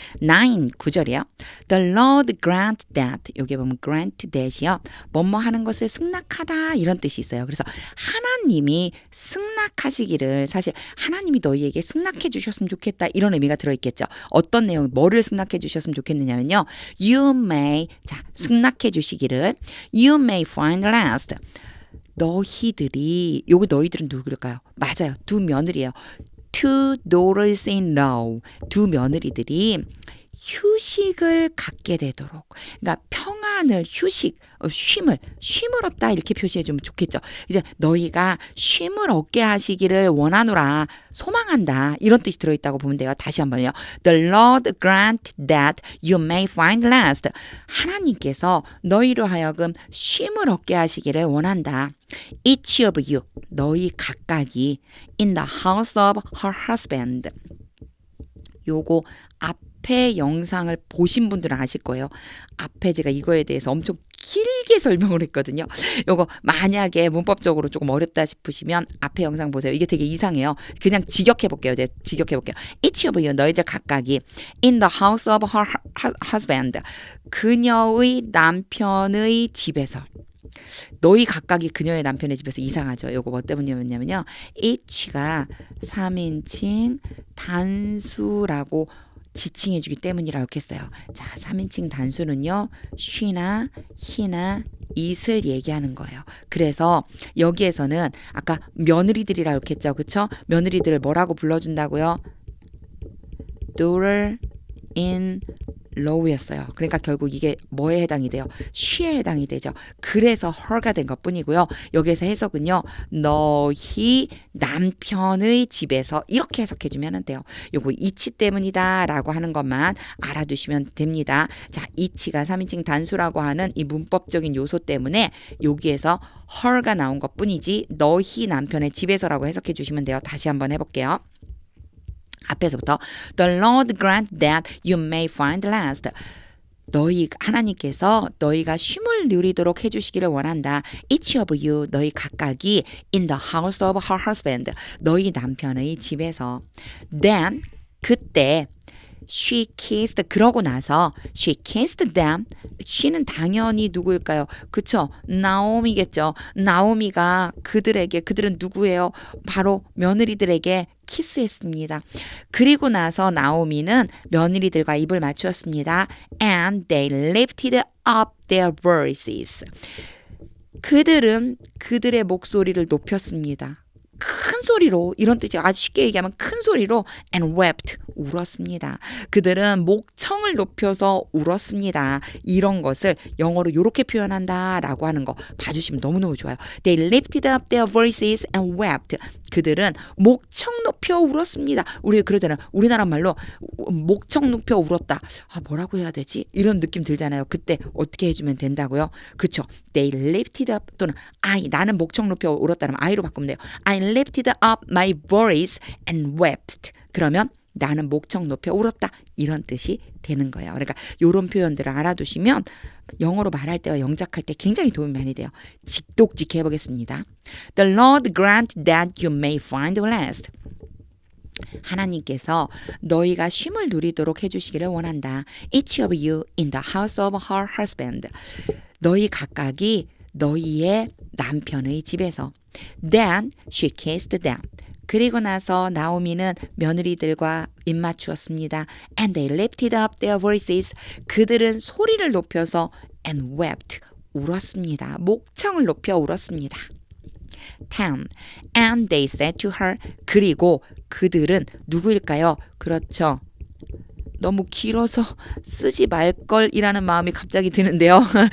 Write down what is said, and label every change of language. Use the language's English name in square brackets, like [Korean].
[Korean] 9절이요. [English] The Lord grant that. [Korean] 여기 보면 grant that이요. 뭐뭐 하는 것을 승낙하다 이런 뜻이 있어요. 그래서 하나님이 승낙하시기를 사실 하나님이 너희에게 승낙해 주셨으면 좋겠다 이런 의미가 들어있겠죠. 어떤 내용 뭐를 승낙해 주셨으면 좋겠느냐면요. [English] You may [Korean] 자 승낙해 주시기를 [English] You may find rest. [Korean] 너희들이 요거 너희들은 누구일까요? 맞아요. 두 며느리예요. [English] Two daughters in law. [Korean] 두 며느리들이 휴식을 갖게 되도록. 그러니까 평안을 쉼을 얻다 이렇게 표시해 주면 좋겠죠. 이제 너희가 쉼을 얻게 하시기를 원하노라 소망한다 이런 뜻이 들어있다고 보면 돼요. 다시 한번요. [English] The Lord grant that you may find rest. [Korean] 하나님께서 너희로 하여금 쉼을 얻게 하시기를 원한다. [English] Each of you [Korean] 너희 각각이 [English] in the house of her husband. [Korean] 요거 앞에 영상을 보신 분들은 아실 거예요. 앞에 제가 이거에 대해서 엄청 길게 설명을 했거든요. 요거 만약에 문법적으로 조금 어렵다 싶으시면 앞에 영상 보세요. 이게 되게 이상해요. 그냥 직역해 볼게요. [English] Each of you [Korean] 너희들 각각이 [English] in the house of her husband. [Korean] 그녀의 남편의 집에서. 너희 각각이 그녀의 남편의 집에서 이상하죠. 요거 뭐 때문이냐면요. each가 3인칭 단수라고 지칭해 주기 때문이라고 했어요. 자, 3인칭 단수는요. she나 he나 it을 얘기하는 거예요. 그래서 여기에서는 아까 며느리들이라고 했죠. 그쵸? 며느리들을 뭐라고 불러준다고요? [English] daughter in law였어요. [Korean] 그러니까 결국 이게 뭐에 해당이 돼요? she에 해당이 되죠. 그래서 her가 된 것뿐이고요. 여기에서 해석은요. 너희 남편의 집에서 이렇게 해석해주면 돼요. 요거 이치 때문이다 라고 하는 것만 알아두시면 됩니다. 자, 이치가 3인칭 단수라고 하는 이 문법적인 요소 때문에 여기에서 her가 나온 것뿐이지 너희 남편의 집에서라고 해석해 주시면 돼요. 다시 한번 해볼게요. 앞에서부터 [English] The Lord grant that you may find rest. [Korean] 하나님께서 너희가 쉼을 누리도록 해주시기를 원한다. [English] Each of you [Korean] 너희 각각이 [English] in the house of her husband. [Korean] 너희 남편의 집에서. [English] Then [Korean] 그때 [English] she kissed [Korean] 그러고 나서 [English] she kissed them. [Korean] she는 당연히 누구일까요? 그쵸? 나오미겠죠. 나오미가 그들은 누구예요? 바로 며느리들에게 키스했습니다. 그리고 나서 나오미는 며느리들과 입을 맞추었습니다. [English] And they lifted up their voices. [Korean] 그들은 그들의 목소리를 높였습니다. 큰 소리로 이런 뜻이 아주 쉽게 얘기하면 큰 소리로 [English] and wept [Korean] 울었습니다. 그들은 목청을 높여서 울었습니다. 이런 것을 영어로 이렇게 표현한다라고 하는 거 봐주시면 너무너무 좋아요. [English] They lifted up their voices and wept. [Korean] 그들은 목청 높여 울었습니다. 우리 그러잖아요. 우리나라 말로 목청 높여 울었다. 뭐라고 해야 되지? 이런 느낌 들잖아요. 그때 어떻게 해주면 된다고요? 그쵸? [English] They lifted up [Korean] 또는 나는 목청 높여 울었다면 I로 바꾸면 돼요. [English] I lifted up my voice and wept. [Korean] 그러면 나는 목청 높여 울었다. 이런 뜻이 되는 거예요. 그러니까 이런 표현들을 알아두시면 영어로 말할 때와 영작할 때 굉장히 도움이 많이 돼요. 직독직 해보겠습니다. [English] The Lord grant that you may find rest. [Korean] 하나님께서 너희가 쉼을 누리도록 해주시기를 원한다. [English] Each of you in the house of her husband. [Korean] 너희 각각이 너희의 남편의 집에서. [English] Then she kissed them. [Korean] 그리고 나서 나오미는 며느리들과 입맞추었습니다. [English] And they lifted up their voices. [Korean] 그들은 소리를 높여서 [English] and wept. [Korean] 울었습니다. 목청을 높여 울었습니다. [English] 10. And they said to her. [Korean] 그리고 그들은 누구일까요? 그렇죠. 너무 길어서 쓰지 말걸이라는 마음이 갑자기 드는데요.